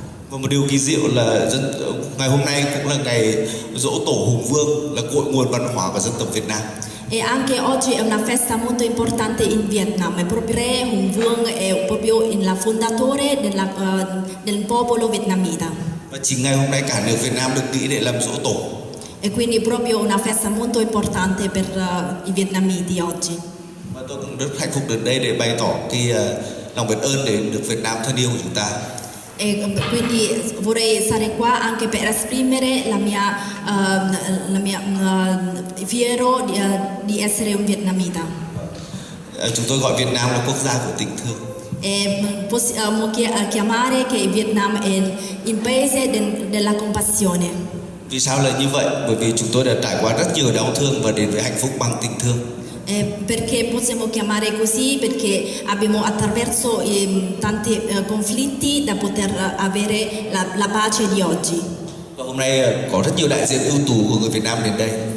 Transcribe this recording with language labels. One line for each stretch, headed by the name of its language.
Vietnamese: Và một điều kỳ diệu là ngày hôm nay cũng là ngày giỗ tổ Hùng Vương, là cội nguồn văn hóa của dân tộc Việt Nam.
Italian: E anche oggi è una festa molto importante in Vietnam, è proprio Re Hùng Vương, è proprio il fondatore del popolo vietnamita.
Vietnamese: Và chính ngày hôm nay cả nước Việt Nam được nghĩ để làm giỗ tổ.
Italian: E quindi proprio una festa molto importante per i vietnamiti oggi.
Vietnamese: Và tôi cũng rất hạnh phúc đến đây để bày tỏ cái lòng biết ơn đến nước Việt Nam thân yêu của chúng ta.
Italian: E quindi vorrei stare qua anche per esprimere la mia fiero di essere un vietnamita.
Vietnamese: Chúng tôi gọi Việt Nam là quốc gia của tình thương.
Italian: E possiamo chiamare che Vietnam è il paese della compassione.
Vietnamese: Vì sao lại như vậy? Bởi vì chúng tôi đã trải qua rất nhiều đau thương và đến với hạnh phúc bằng tình thương.
Italian: Perché possiamo chiamare così? Perché abbiamo attraverso tanti conflitti da poter avere la pace di oggi.
Vietnamese: Và hôm nay có rất nhiều đại diện ưu tú của người Việt Nam đến đây.